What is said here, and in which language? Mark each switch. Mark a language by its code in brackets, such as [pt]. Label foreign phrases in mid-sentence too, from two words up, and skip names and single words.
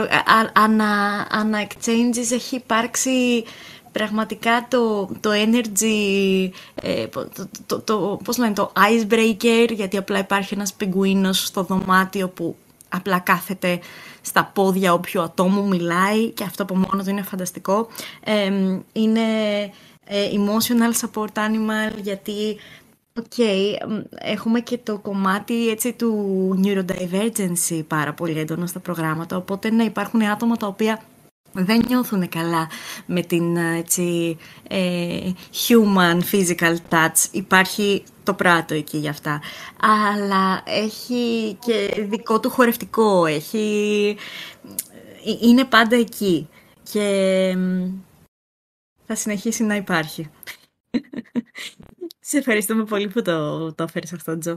[el] ανά exchanges έχει υπάρξει πραγματικά το energy, πώς λένε, το icebreaker, γιατί απλά υπάρχει ένας πιγκουίνος στο δωμάτιο που απλά κάθεται στα πόδια όποιου ατόμου μιλάει και αυτό από μόνο του είναι φανταστικό. Είναι [en] emotional support animal, [el] γιατί έχουμε και το κομμάτι έτσι, του neurodivergency πάρα πολύ έντονο στα προγράμματα, οπότε να υπάρχουν άτομα τα οποία δεν νιώθουν καλά με την έτσι, [en] human physical touch. [el] Υπάρχει το πράτο εκεί για αυτά. Αλλά έχει και δικό του χορευτικό. Είναι πάντα εκεί. Και θα συνεχίσει να υπάρχει. Σε ευχαριστούμε πολύ που το έφερες αυτό, Τζο.